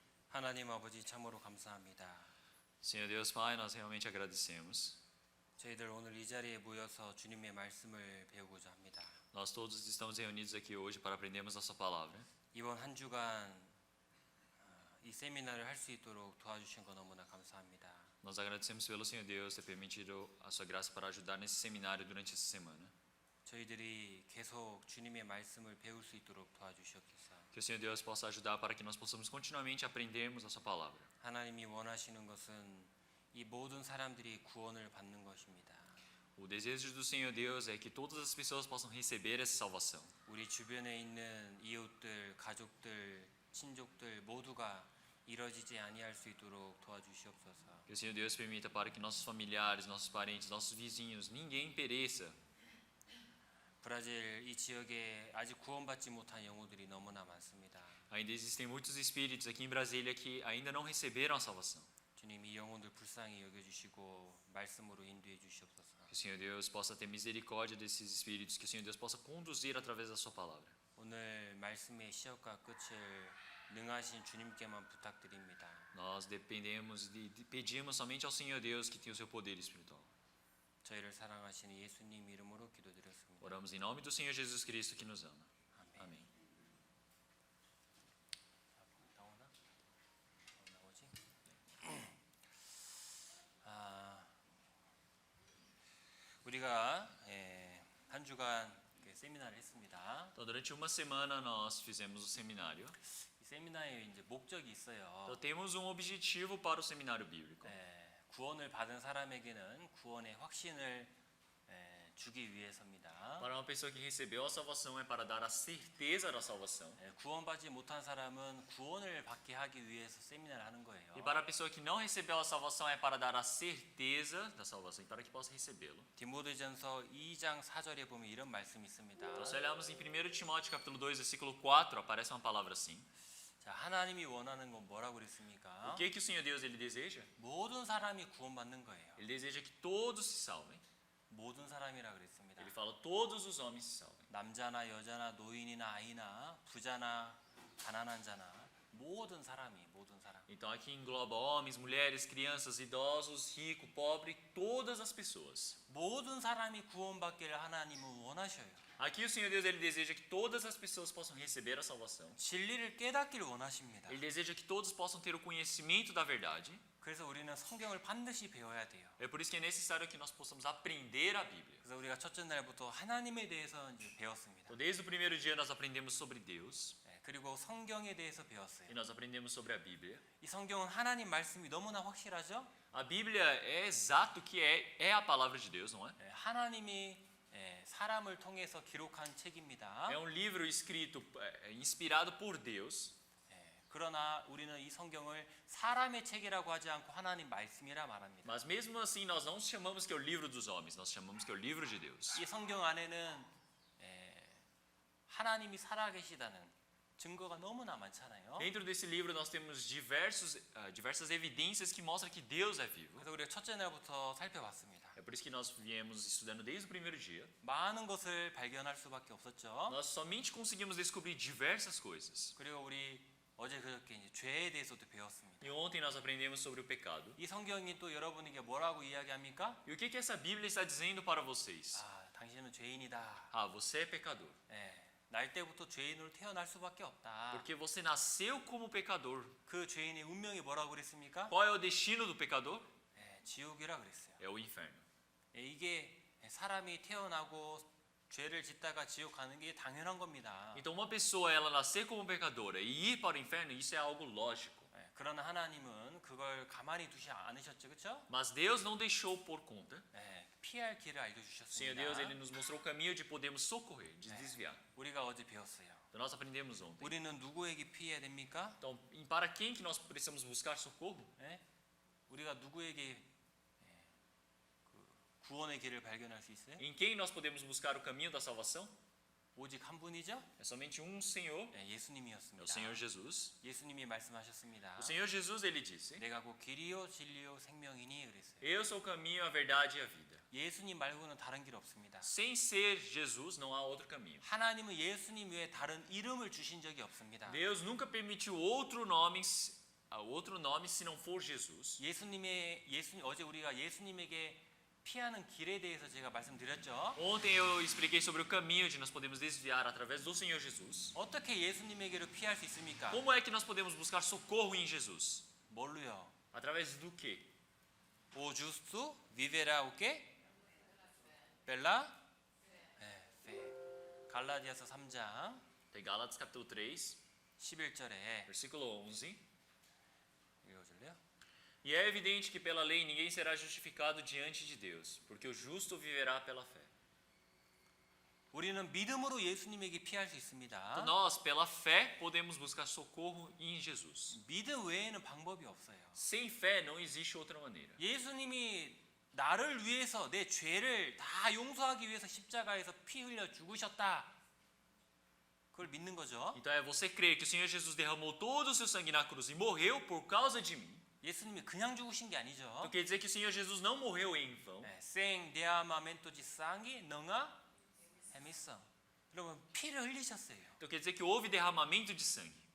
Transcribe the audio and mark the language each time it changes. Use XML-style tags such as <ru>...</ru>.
<ko>하나님 아버지 참으로 감사합니다.</ko> <pt>Senhor Deus Pai, nós realmente agradecemos.</pt> <ko>저희들 오늘 이 자리에 모여서 주님의 말씀을 배우고자 합니다.</ko> <pt>Nós todos estamos reunidos aqui hoje para aprendermos a sua palavra.</pt> <ko>이번 한 주간 이 세미나를 할 수 있도록 도와주신 거 너무나 감사합니다.</ko> <pt>Nós agradecemos pelo Senhor Deus ter permitido a sua graça para ajudar nesse seminário durante essa semana.</pt> <ko>저희들이 계속 주님의 말씀을 배울 수 있도록 도와주시옵소서.</ko> <pt>Que o Senhor Deus possa ajudar para que nós possamos continuamente aprendermos a sua palavra.</pt> <ko>하나님이 원하시는 것은 이 모든 사람들이 구원을 받는 것입니다.</ko> <pt>O desejo do Senhor Deus é que todas as pessoas possam receber essa salvação.</pt> <ko>우리 주변에 있는 이웃들, 가족들, 친족들 모두가 이뤄지지 아니할 수 있도록 도와주시옵소서.</ko> <pt>Que o Senhor Deus permita para que nossos familiares, nossos parentes, nossos vizinhos, ninguém pereça.</pt> <ko>브라질 이 지역에 아직 구원받지 못한 영혼들이 너무나 많습니다.</ko> <pt>Ainda existem muitos espíritos aqui em Brasília que ainda não receberam a salvação.</pt> <ko>주님 이 영혼들 불쌍히 여겨주시고 말씀으로 인도해 주시옵소서.</ko> <pt>Que o Senhor Deus possa ter misericórdia desses espíritos, que o Senhor Deus possa conduzir através da sua palavra.</pt> <ko>오늘 말씀의 시작과 끝을 능하신 주님께만 부탁드립니다.</ko> <pt>Nós dependemos e pedimos somente ao Senhor Deus que tem o seu poder espiritual.</pt> <ko>저희를 사랑하시는 예수님 이름으로 기도드렸습니다.</ko> <pt>Oramos em nome do Senhor Jesus Cristo que nos ama.</pt> <ko>아멘.</ko> <pt>Amém.</pt> <ko>나오나? 나오지? 우리가 한 주간 세미나를 했습니다.</ko> <pt>Então, durante uma semana nós fizemos o seminário.</pt> <ko>이 세미나에 이제 목적이 있어요.</ko> <pt>Então, temos um objetivo para o seminário bíblico.</pt> <ko>구원을 받은 사람에게는 구원의 확신을 주기 위해서입니다.</ko> <pt>Para uma pessoa que recebeu a salvação é para dar a certeza da salvação.</pt> <ko>구원받지 못한 사람은 구원을 받게 하기 위해서 세미나를 하는 거예요.</ko> <pt>E para a pessoa que não recebeu a salvação é para dar a certeza da salvação e para que possa recebê-lo.</pt> <ko>디모데전서 2장 4절에 보면 이런 말씀이 있습니다.</ko> <pt>Então, se olharmos em 1 Timóteo capítulo 2, versículo 4, aparece uma palavra assim.</pt> <ko>자, 하나님이 원하는 건 뭐라고 그랬습니까?</ko> <pt>O que o Senhor Deus ele deseja?</pt> <ko>모든 사람이 구원받는 거예요.</ko> <pt>Ele deseja que todos se salvem.</pt> <ko>모든 사람이라 그랬습니다.</ko> <pt>Ele fala todos os homens se salvem.</pt> <ko>남자나 여자나 노인이나 아이나 부자나 가난한 자나 모든 사람.</ko> <pt>Então aqui engloba homens, mulheres, crianças, idosos, rico, pobre, todas as pessoas.</pt> <ko>모든 사람이 구원받기를 하나님은 원하셔요.</ko> <pt>Aqui o Senhor Deus ele deseja que todas as pessoas possam receber a salvação.</pt> <ko>진리를 깨닫기를 원하십니다.</ko> <pt>Ele deseja que todos possam ter o conhecimento da verdade.</pt> <ko>그래서 우리는 성경을 반드시 배워야 돼요.</ko> <pt>É por isso que é necessário que nós possamos aprender a Bíblia.</pt> <ko>그래서 우리가 첫째 날부터 하나님에 대해서 이제 배웠습니다.</ko> <pt>Então, desde o primeiro dia nós aprendemos sobre Deus</pt> <ko>그리고 성경에 대해서 배웠어요.</ko> <pt>e nós aprendemos sobre a Bíblia.</pt> <ko>이 성경은 하나님 말씀이 너무나 확실하죠?</ko> <pt>A Bíblia é exato que é a palavra de Deus, não é?</pt> <ko>하나님이 사람을 통해서 기록한 책입니다.</ko> <pt>É um livro escrito, inspirado por Deus.</pt> <ko>그러나 우리는 이 성경을 사람의 책이라고 하지 않고 하나님 말씀이라 말합니다.</ko> <pt>Mas mesmo assim nós não chamamos que é o livro dos homens, nós chamamos que é o livro de Deus.</pt> <ko>이 성경 안에는 하나님이 살아계시다는 증거가 너무나 많잖아요.</ko> <pt>Dentro desse livro nós temos diversas evidências que mostram que Deus é vivo.</pt> <ko>그래서 우리가 첫째 날부터 살펴봤습니다.</ko> <pt>É por isso que nós viemos estudando desde o primeiro dia.</pt> <ko>많은 것을 발견할 수밖에 없었죠.</ko> <pt>Nós somente conseguimos descobrir diversas coisas.</pt> <ko>그리고 우리 어제 그저께 이제 죄에 대해서도 배웠습니다.</ko> <pt>E ontem nós aprendemos sobre o pecado.</pt> <ko>이 성경이 또 여러분에게 뭐라고 이야기합니까?</ko> <pt>E o que essa Bíblia está dizendo para vocês?</pt> <ko>당신은 죄인이다.</ko> <pt>Você é pecador.</pt> <ko>날 때부터 죄인으로 태어날 수밖에 없다.</ko> <pt>Porque você nasceu como pecador.</pt> <ko>그 죄인의 운명이 뭐라고 그랬습니까?</ko> <pt>Qual é o destino do pecador?</pt> <ko>지옥이라 그랬어요.</ko> <pt>É o inferno.</pt> <ko>이게 사람이 태어나고 죄를 짓다가 지옥 가는 게 당연한 겁니다.</ko> <pt>Então uma pessoa ela nascer como pecadora e ir para o inferno, isso é algo lógico.</pt> <ko>그러나 하나님은 그걸 가만히 두지 않으셨죠, 그렇죠?</ko> <pt>Mas Deus não deixou por conta.</pt> <ko>피할 길을</ko> <pt>Senhor</pt> <ko>알려주셨습니다.</ko> <pt>Deus ele nos mostrou o caminho de podermos socorrer, de desviar.</pt> <ko>우리가 어제 배웠어요.</ko> <pt>Então nós aprendemos ontem.</pt> <ko>우리는 누구에게 피해야 됩니까?</ko> <pt>Então, para quem que nós precisamos buscar socorro?</pt> <ko>우리가 누구에게 구원의 길을 발견할 수 있어요?</ko> <pt>Em quem nós podemos buscar o caminho da salvação?</pt> <ko>오직 한 분이죠?</ko> <pt>É somente um Senhor, é o</pt> <ko>예수님이었습니다.</ko> <pt>Senhor Jesus.</pt> <ko>예수님이 말씀하셨습니다.</ko> <pt>O Senhor Jesus ele disse:</pt> <ko>내가 곧 길이요 진리요 생명이니 그랬어요.</ko> <pt>Eu sou o caminho, a verdade e a vida.</pt> <ko>예수님 말고는 다른 길 없습니다.</ko> <pt>Sem ser Jesus não há outro caminho.</pt> <ko>하나님은 예수님 외에 다른 이름을 주신 적이 없습니다.</ko> <pt>Deus nunca permitiu outro nome outro nome se não for Jesus.</pt> <ko>어제 우리가 예수님에게 피하는 길에 대해서 제가 말씀드렸죠.</ko> <pt>Ontem eu expliquei sobre o caminho de nós podemos desviar através do Senhor Jesus.</pt> <ko>어떻게 예수님에게로 피할 수 있습니까?</ko> <pt>Como é que nós podemos buscar socorro em Jesus?</pt> <ko>뭘로요?</ko> <pt>Através do quê? O justo viverá o qué? Pela fé.</pt> <ko>갈라디아서 3장</ko> <pt>Tem Gálatas capítulo 3,</pt> <ko>11절에</ko> <pt>versículo 11.</pt> <ko>읽어줄래요?</ko> <pt>E é evidente que pela lei ninguém será justificado diante de Deus, porque o justo viverá pela fé.</pt> <ko>우리는 믿음으로 예수님에게 피할 수</ko> <pt>Então</pt> <ko>있습니다.</ko> <pt>nós, pela fé, podemos buscar socorro em Jesus.</pt> <ko>믿음 외에는 방법이 없어요.</ko> <pt>Sem fé não existe outra maneira.</pt> <ko>예수님이 나를 위해서 내 죄를 다 용서하기 위해서 십자가에서 피 흘려 죽으셨다. 그걸 믿는 거죠.</ko> <pt>Então é você crer que o Senhor Jesus derramou todo o seu sangue na cruz e morreu por causa de mim.</pt> <ko>예수님이 그냥 죽으신 게 아니죠.</ko> <pt>Então quer dizer que o Senhor Jesus não morreu em vão. 생 데아마멘토 지상이 능아 헤미성.</pt> <ko>여러분 피를 흘리셨어요.</ko> <pt>Então quer dizer que houve derramamento de sangue.</pt>